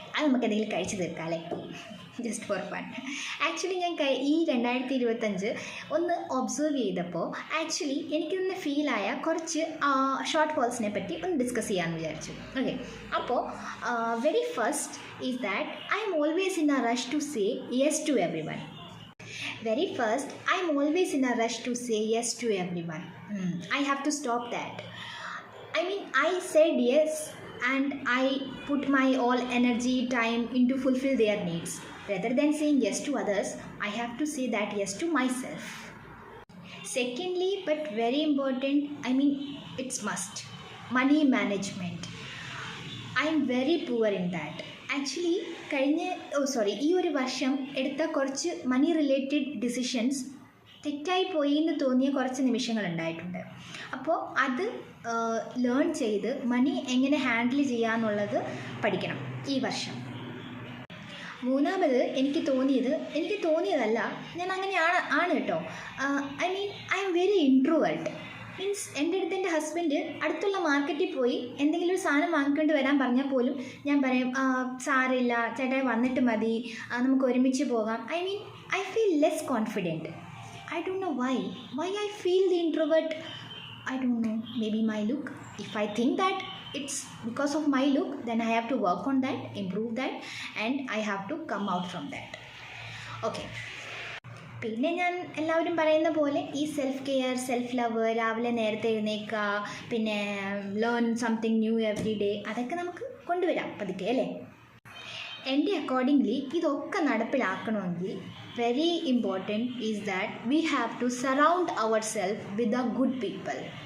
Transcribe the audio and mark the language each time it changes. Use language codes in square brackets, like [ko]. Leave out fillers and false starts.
[ml] അത് നമുക്ക് എന്തെങ്കിലും കഴിച്ചു തീർക്കാം അല്ലേ, [en] Just for fun. [ml] ആക്ച്വലി ഞാൻ ഈ 2025 ഒന്ന് ഒബ്സർവ് ചെയ്തപ്പോൾ ആക്ച്വലി എനിക്ക് തന്നെ ഫീലായ കുറച്ച് ഷോർട്ട് ഫോൾസിനെ പറ്റി ഒന്ന് ഡിസ്കസ് ചെയ്യാമെന്ന് വിചാരിച്ചു. [en] Okay, അപ്പോൾ very first is that I am always in a rush to say yes to everyone. Very first, I am always in a rush to say yes to everyone. I have to stop that. I mean, I said yes and I put my all energy, time into fulfill their needs. Rather than saying yes to others, I have to say that yes to myself. Secondly, but very important, I mean, it's must. Money management. I am very poor in that. [ml] Actually ഈ ഒരു വർഷം എടുത്ത കുറച്ച് മണി related decisions തെറ്റായി പോയി എന്ന് തോന്നിയ കുറച്ച് നിമിഷങ്ങളുണ്ടായിട്ടുണ്ട്. അപ്പോൾ അത് ലേൺ ചെയ്ത് മണി എങ്ങനെ ഹാൻഡിൽ ചെയ്യാമെന്നുള്ളത് പഠിക്കണം ഈ വർഷം. മൂന്നാമത് എനിക്ക് തോന്നിയതല്ല, ഞാൻ അങ്ങനെയാണ് കേട്ടോ. [en] I am very introvert. [ml] Means എൻ്റെ അടുത്ത് എൻ്റെ ഹസ്ബൻഡ് അടുത്തുള്ള മാർക്കറ്റിൽ പോയി എന്തെങ്കിലും ഒരു സാധനം വാങ്ങിക്കൊണ്ട് വരാൻ പറഞ്ഞാൽ പോലും ഞാൻ പറയും സാരമില്ല ചേട്ടായി വന്നിട്ട് മതി, നമുക്ക് ഒരുമിച്ച് പോകാം. [en] I feel less confident. I don't know why I feel the introvert. I don't know, maybe my look. If I think that it's because of my look, then I have to work on that, improve that, and I have to come out from that. Okay. [ml] പിന്നെ ഞാൻ എല്ലാവരും പറയുന്ന പോലെ ഈ self care, self love, രാവിലെ നേരത്തെ എഴുന്നേൽക്കുക, പിന്നെ [en] learn something new every day, [ml] അതൊക്കെ നമുക്ക് കൊണ്ടുവരാം പതുക്കെ അല്ലേ. എൻ്റെ അക്കോർഡിംഗ്ലി ഇതൊക്കെ നടപ്പിലാക്കണമെങ്കിൽ [en] Very important is that we have to surround our self with a good people.